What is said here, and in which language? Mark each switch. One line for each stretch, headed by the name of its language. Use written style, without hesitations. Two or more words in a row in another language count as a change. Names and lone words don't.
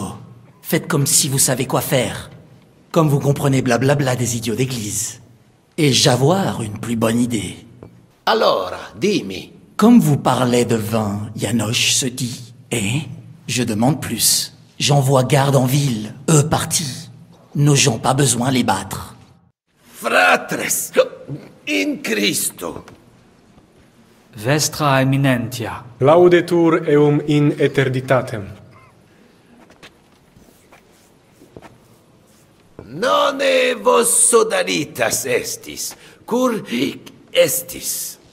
French: Faites comme si vous savez quoi faire. Comme vous comprenez blablabla des idiots d'église. Et j'avoir une plus bonne idée. Alors, dis-moi. Comme vous parlez de vin, Yanoche se dit. Et je demande plus. J'envoie garde en ville, eux partis. Nos gens pas besoin les battre.
Latin: Fratres, in Christo. Vestra eminentia. Laudetur eum in eternitatem. None vos sodalitas estis, cur hic estis.